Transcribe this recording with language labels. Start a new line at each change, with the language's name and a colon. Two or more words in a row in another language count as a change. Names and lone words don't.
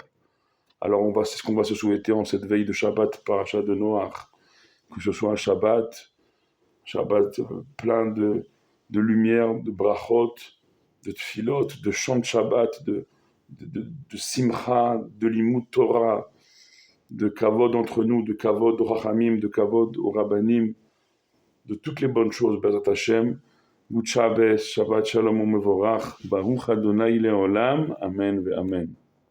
French: Alors c'est ce qu'on va se souhaiter en cette veille de Shabbat, Parashat de Noach, que ce soit un Shabbat plein de lumière, de brachot, de tfilot, de chants de Shabbat, de simcha, de
Hebrew: לימוד תורה,
French: de kavod entre nous, de kavod au rachamim, de kavod au rabbanim, de toutes les bonnes choses,
Hebrew: בעזרת השם.
English: Good Shabbos,
Hebrew: שבת שלום ומבורך, ברוך אדוני לעולם, אמן ואמן.